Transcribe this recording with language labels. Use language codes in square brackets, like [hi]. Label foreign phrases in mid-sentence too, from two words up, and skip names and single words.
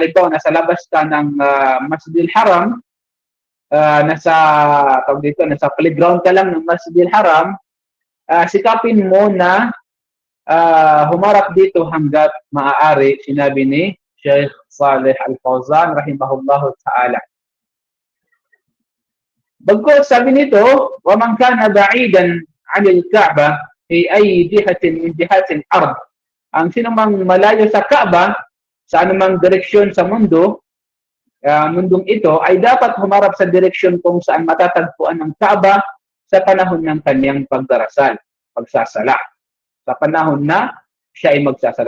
[tl] Halimbawa, nasa labas ka ng Masjidil Haram, nasa playground ka lang ng Masjidil Haram, sikapin mo na humarap dito hanggat maaari, sinabi ni Sheikh Saleh Al-Fawzan [ar] رحمه الله تعالى. [tl] Bagkos sabi nito, [ar] وَمَنْ كَانَ بَعِيدًا عَنِ الْكَعْبَةِ فِي أَيِّ جِهَةٍ مِنْ جِهَاتِ الْأَرْضِ. [tl] Ang sinumang malayo sa Kaaba, sa anumang direksyon sa mundong ito, ay dapat humarap sa direksyon kung saan matatagpuan ang Kaaba sa panahon ng kanyang pagsasala. Sa panahon na siya ay magsasala.